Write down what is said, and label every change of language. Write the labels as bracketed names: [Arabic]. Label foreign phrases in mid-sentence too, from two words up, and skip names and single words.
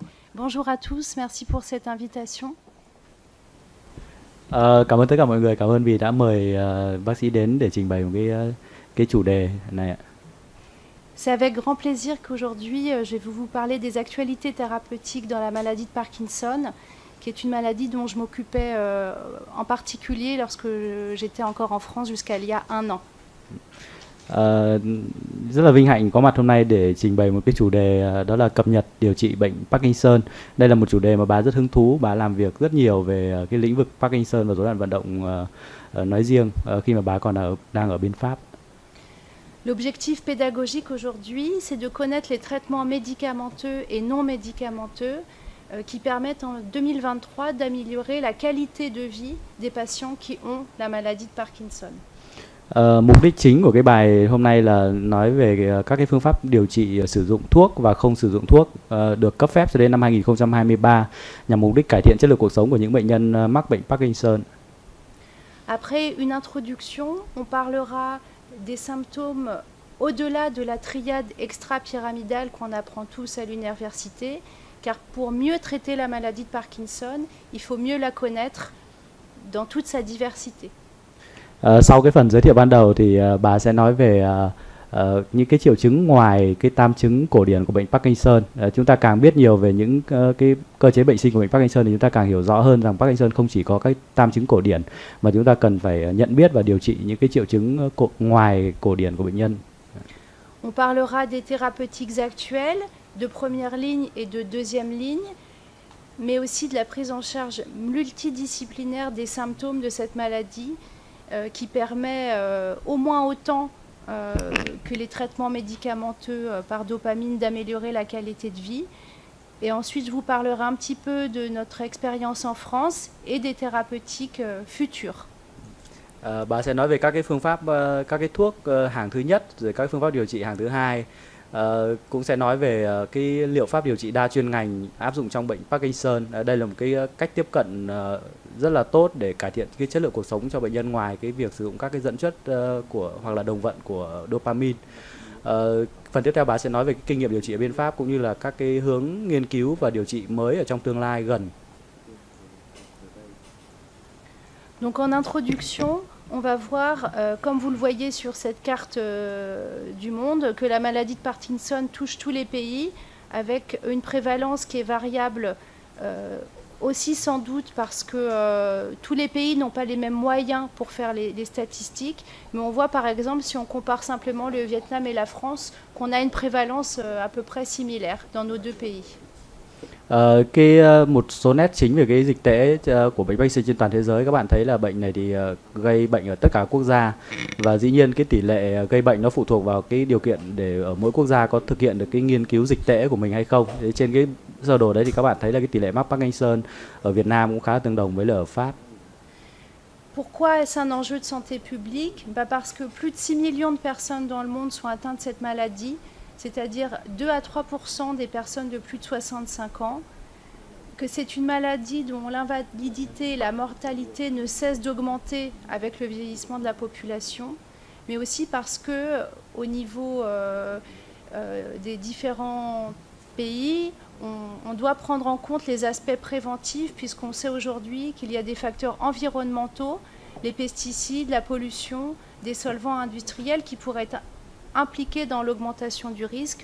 [French] Bonjour à tous, merci pour cette invitation. [Vietnamese] Cảm ơn tất cả mọi người, cảm ơn vì đã mời bác sĩ đến để trình bày một cái chủ đề này ạ. [French] C'est avec grand plaisir qu'aujourd'hui je vais vous parler des actualités thérapeutiques dans la maladie de Parkinson, qui est une maladie dont je m'occupais en particulier lorsque j'étais encore en France jusqu'à il y a un an. [Vietnamese] Ờ, Rất là vinh hạnh có mặt hôm nay để trình bày một cái chủ đề đó là cập nhật điều trị bệnh Parkinson. Đây là một chủ đề mà bà rất hứng thú, bà làm việc rất nhiều về cái lĩnh vực Parkinson và rối loạn vận động nói riêng khi mà bà còn đang ở bên Pháp. [French] L'objectif pédagogique aujourd'hui, c'est de connaître les traitements médicamenteux et non médicamenteux qui permettent en 2023 d'améliorer la qualité de vie des patients qui ont la maladie de Parkinson. [Vietnamese] Mục đích chính của cái bài hôm nay là nói về các cái phương pháp điều trị sử dụng thuốc và không sử dụng thuốc được cấp phép cho đến năm 2023 nhằm mục đích cải thiện chất lượng cuộc sống của những bệnh nhân mắc bệnh Parkinson. [French] Après une introduction, on parlera des symptômes au-delà de la triade extra-pyramidale qu'on apprend tous à l'université, car pour mieux traiter la maladie de Parkinson, il faut mieux la connaître dans toute sa diversité. [Vietnamese] Sau cái phần giới thiệu ban đầu thì bà sẽ nói về những cái triệu chứng ngoài cái tam chứng cổ điển của bệnh Parkinson. Chúng ta càng biết nhiều về những cái cơ chế bệnh sinh của bệnh Parkinson thì chúng ta càng hiểu rõ hơn rằng Parkinson không chỉ có các tam chứng cổ điển mà chúng ta cần phải nhận biết và điều trị những cái triệu chứng ngoài cổ điển của bệnh nhân. [French] On parlera des thérapeutiques actuelles, de première ligne et de deuxième ligne, mais aussi de la prise en charge multidisciplinaire des symptômes de cette maladie qui permet au moins autant que les traitements médicamenteux par dopamine d'améliorer la qualité de vie. Et ensuite, je vous parlerai un petit peu de notre expérience en France et des thérapeutiques futures. [Vietnamese] Bà sẽ nói về các cái phương pháp, các cái thuốc hàng thứ nhất, rồi các phương pháp điều trị hàng thứ hai. Cũng sẽ nói về cái liệu pháp điều trị đa chuyên ngành áp dụng trong bệnh Parkinson. Đây là một cái cách tiếp cận rất là tốt để cải thiện cái chất lượng cuộc sống cho bệnh nhân ngoài cái việc sử dụng các cái dẫn chất của hoặc là đồng vận của dopamine. Phần tiếp theo bà sẽ nói về cái kinh nghiệm điều trị ở bên Pháp cũng như là các cái hướng nghiên cứu và điều trị mới ở trong tương lai gần. [French] Donc en introduction, on va voir, comme vous le voyez sur cette carte du monde, que la maladie de Parkinson touche tous les pays, avec une prévalence qui est variable aussi sans doute parce que tous les pays n'ont pas les mêmes moyens pour faire les statistiques. Mais on voit par exemple, si on compare simplement le Vietnam et la France, qu'on a une prévalence à peu près similaire dans nos deux pays. [Vietnamese] Một số nét chính về cái dịch tễ của bệnh Parkinson trên toàn thế giới, các bạn thấy là bệnh này thì gây bệnh ở tất cả quốc gia và dĩ nhiên cái tỷ lệ gây bệnh nó phụ thuộc vào cái điều kiện để ở mỗi quốc gia có thực hiện được cái nghiên cứu dịch tễ của mình hay không. Thế trên cái sơ đồ đấy thì các bạn thấy là cái tỷ lệ mắc Parkinson ở Việt Nam cũng khá tương đồng với là ở Pháp. [French] Pourquoi est-ce un enjeu de santé publique? Parce que plus de 6 millions de personnes dans le monde sont atteintes de cette maladie, c'est-à-dire 2 à 3% des personnes de plus de 65 ans, que c'est une maladie dont l'invalidité et la mortalité ne cessent d'augmenter avec le vieillissement de la population, mais aussi parce que au niveau des différents pays, on doit prendre en compte les aspects préventifs puisqu'on sait aujourd'hui qu'il y a des facteurs environnementaux, les pesticides, la pollution, des solvants industriels qui pourraient être impliqués dans l'augmentation du risque.